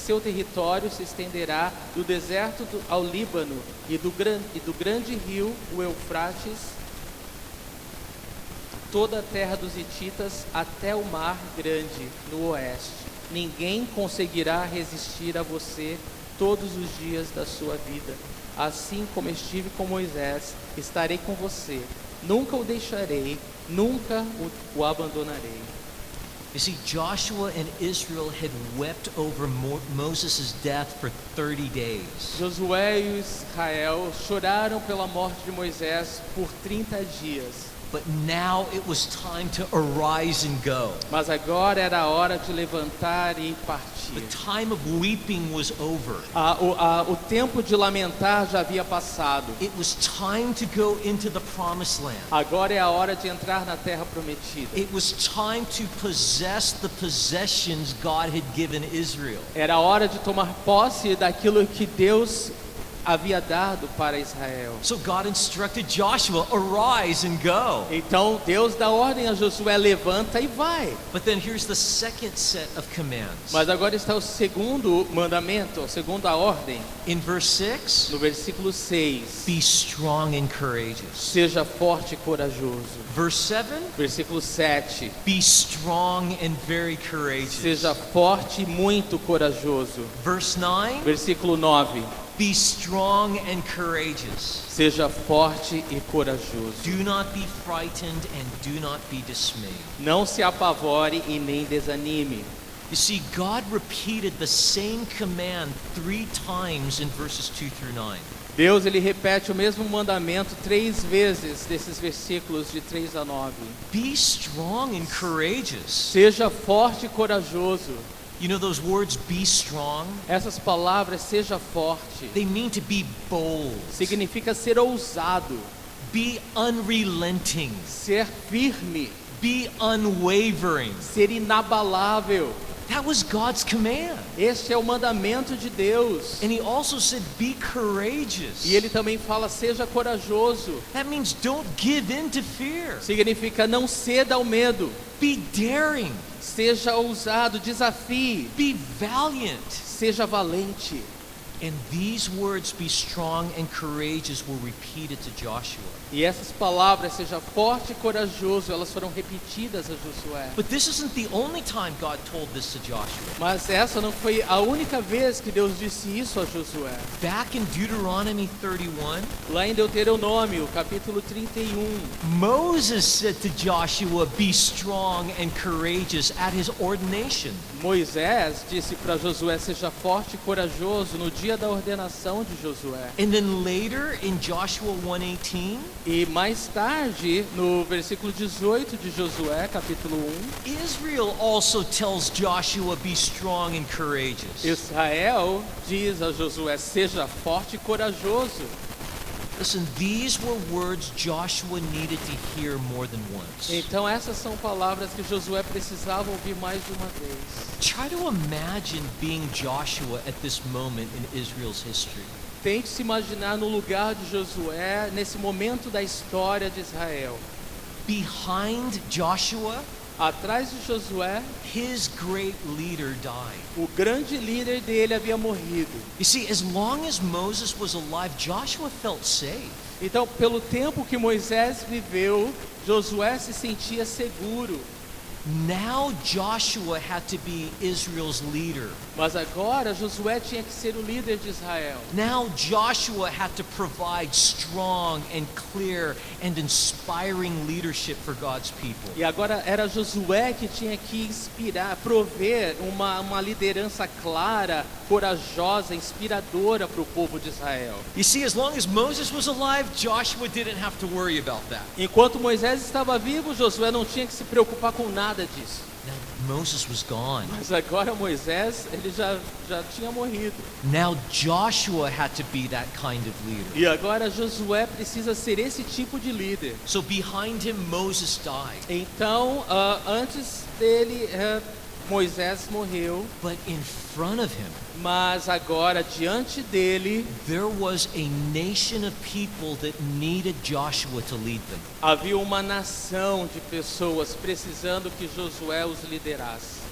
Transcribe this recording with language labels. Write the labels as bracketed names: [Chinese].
[Portuguese] Seu território se estenderá do deserto ao Líbano e do grande rio, o Eufrates, toda a terra dos hititas até o mar grande no oeste. Ninguém conseguirá resistir a você todos os dias da sua vida. Assim como estive com Moisés, estarei com você. Nunca o deixarei, nunca o abandonarei. [English] You see, Joshua and Israel had wept over Moses' death for 30 days. [Portuguese] Josué e Israel choraram pela morte de Moisés por 30 dias. [English] But now it was time to arise and go. [Portuguese] Mas agora era a hora de levantar e partir. [English] The time of weeping was over. [Portuguese] O tempo de lamentar já havia passado. [English] It was time to go into the promised land. [Portuguese] Agora é a hora de entrar na terra prometida. [English] It was time to possess the possessions God had given Israel. [Portuguese] Era a hora de tomar posse daquilo que Deus havia dado para Israel. [English] So God instructed Joshua, arise and go. [Portuguese] Então Deus dá ordem a Josué, levanta e vai. [English] But then here's the second set of commands. [Portuguese] Mas agora está o segundo mandamento, a segunda ordem. [English] In verse 6, [Portuguese] No versículo 6. [English] be strong and courageous. [Portuguese] Seja forte e corajoso. [English] Verse 7, [Portuguese] Versículo 7. [English] be strong and very courageous. [Portuguese] Seja forte e muito corajoso. [English] Verse 9, [Portuguese] Versículo 9. [English] be strong and courageous. [Portuguese] Seja forte e corajoso. [English] Do not be frightened and do not be dismayed. [Portuguese] Não se apavore e nem desanime. [English] You see, God repeated the same command 3 times in verses 2 through 9. [Portuguese] Deus ele repete o mesmo mandamento 3 vezes desses versículos de 3 a 9. [English] Be strong and courageous. [Portuguese] Seja forte e corajoso. [English] You know those words, be strong? [Portuguese] Essas palavras, seja forte, [English] They mean to be bold, [Portuguese] significa ser ousado, [English] be unrelenting, [Portuguese] ser firme, [English] be unwavering. [Portuguese] ser inabalável. [English] That was God's command. [Portuguese] Este é o mandamento de Deus. [English] And he also said, be courageous. [Portuguese] E ele também fala, seja corajoso. [English] That means don't give in to fear. [Portuguese] Significa não ceda ao medo. [English] Be daring, [Portuguese] Seja ousado, desafie. [English] be valiant. [Portuguese] Seja valente. [English] And these words, be strong and courageous, were repeated to Joshua. [Portuguese] E essas palavras, seja forte e corajoso, elas foram repetidas a Josué. [English] But this isn't the only time God told this to Joshua. [Portuguese] Mas essa não foi a única vez que Deus disse isso a Josué. [English] Back in Deuteronomy 31, [Portuguese] Lá em Deuteronômio, capítulo 31, [English] Moses said to Joshua, be strong and courageous at his ordination. [Portuguese] Moisés disse para Josué, seja forte e corajoso no dia da ordenação de Josué. [English] And then later in Joshua 1:18, [Portuguese] E mais tarde, no versículo 18 de Josué, capítulo 1, [English] Israel also tells Joshua, be strong and courageous. [Portuguese] Israel diz a Josué, seja forte e corajoso. [English] Listen, these were words Joshua needed to hear more than once. [Portuguese] Então essas são palavras que Josué precisava ouvir mais de uma vez. [English] Try to imagine being Joshua at this moment in Israel's history. [Portuguese] Tente se imaginar no lugar de Josué nesse momento da história de Israel. [English] Behind Joshua, [Portuguese] Atrás de Josué, [English] his great leader died. [Portuguese] o grande líder dele havia morrido. [English] You see, as long as Moses was alive, Joshua felt safe. [Portuguese] Então, pelo tempo que Moisés viveu, Josué se sentia seguro. [English] Now Joshua had to be Israel's leader. [Portuguese] Mas agora Josué tinha que ser o líder de Israel. [English] Now Joshua had to provide strong and clear and inspiring leadership for God's people. [Portuguese] E agora era Josué que tinha que inspirar, prover uma liderança clara, corajosa, inspiradora para o povo de Israel. [English] You see, as long as Moses was alive, Joshua didn't have to worry about that. [Portuguese] Enquanto Moisés estava vivo, Josué não tinha que se preocupar com nada disso. [English] Now Moses was gone. [Portuguese] Mas agora Moisés, ele já tinha morrido. [English] Now Joshua had to be that kind of leader. [Portuguese] E agora Josué precisa ser esse tipo de líder. [English] So behind him, Moses died. [Portuguese] Então, antes dele, Moisés morreu. [English] But in front of him, [Portuguese] Mas agora, diante dele, [English] there was a nation of people that needed Joshua to lead them. [Portuguese] havia uma nação de pessoas precisando que Josué os liderasse.